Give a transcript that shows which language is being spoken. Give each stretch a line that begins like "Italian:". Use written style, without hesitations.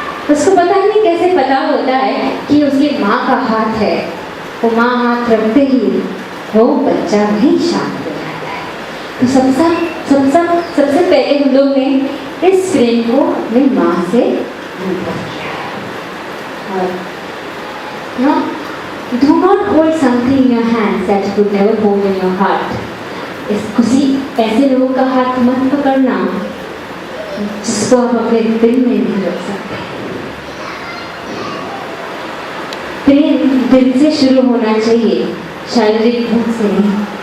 Hindi: उसको पता नहीं कैसे पता होता है कि उसकी माँ का हाथ है, वो माँ हाथ रखते ही वो बच्चा वहीं शांत हो जाता है। तो सबसे पहले हम लोग ने इस प्रेम को अपनी माँ से अनुभव किया है।
English: और do not hold something in your hands that you could never hold in your heart.
Hindi: किसी ऐसे लोगों का हाथ मत पकड़ना जिसको आप अपने दिल में नहीं रख सकते। प्रेम दिल से शुरू होना चाहिए, शारीरिक भूख से नहीं।